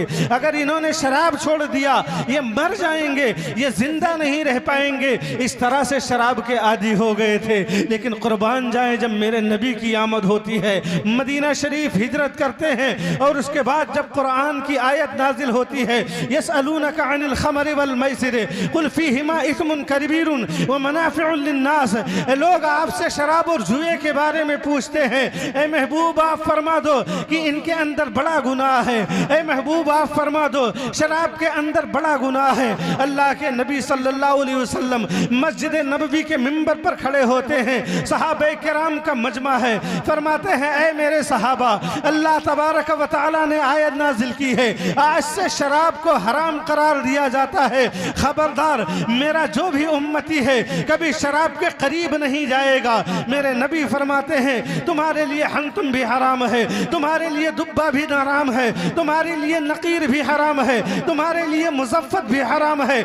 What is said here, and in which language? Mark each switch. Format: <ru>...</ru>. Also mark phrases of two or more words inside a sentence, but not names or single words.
<hi>अगर इन्होंने शराब छोड़ दिया ये मर जाएंगे, ये जिंदा नहीं रह पाएंगे। इस तरह से शराब के आदी हो गए थे। लेकिन कुर्बान जाए, जब मेरे नबी की आमद होती है, मदीना शरीफ हिजरत करते हैं, और उसके बाद जब कुरान की आयत नाजिल होती है,</hi> <ar>يسألونك عن الخمر والميسر قل فيهما إثم كبير ومنافع للناس.</ar> <hi>लोग आपसे शराब और जुए के बारे में पूछते हैं, ए महबूब आप फरमा दो कि इनके अंदर बड़ा गुनाह है। ए महबूब आप फरमा दो शराब के अंदर बड़ा गुनाह है। अल्लाह के नबी</hi> <ar>صلى الله عليه وسلم</ar> <hi>मस्जिद नबवी के मिंबर पर खड़े होते हैं, सहाबे किराम का मजमा है, फरमाते हैं ए मेरे सहाबा, अल्लाह</hi> <ar>تبارك وتعالى</ar> <hi>ने आयत नाजिल की है, आज से शराब को हराम करार दिया जाता है। खबरदार, मेरा जो भी उम्मती है कभी शराब के करीब नहीं जाएगा। मेरे नबी फरमाते हैं तुम्हारे लिए हंतुम भी हराम है, तुम्हारे लिए दुब्बा भी हराम है, तुम्हारे लिए नकीर भी हराम है, तुम्हारे लिए मुज़फ़्फ़त भी हराम है।</hi>